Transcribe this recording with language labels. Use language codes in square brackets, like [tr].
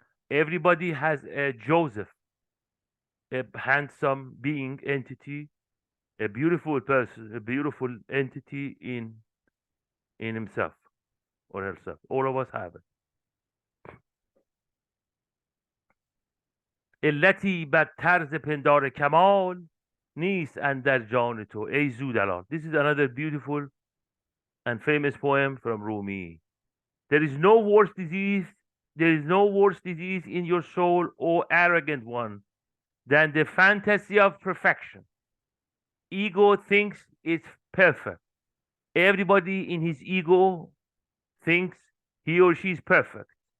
[en] Everybody has a Joseph, a handsome being, entity, a beautiful person, a beautiful entity in himself or herself. All of us have it. [fa] علتی بر طرز پندار کمال نیست اندر جان تو ای زودلال. [en] This is another beautiful and famous poem from Rumi. There is no worse disease in your soul, O arrogant one, than the fantasy of perfection. Ego thinks it's perfect. Everybody in his ego thinks he or she is perfect.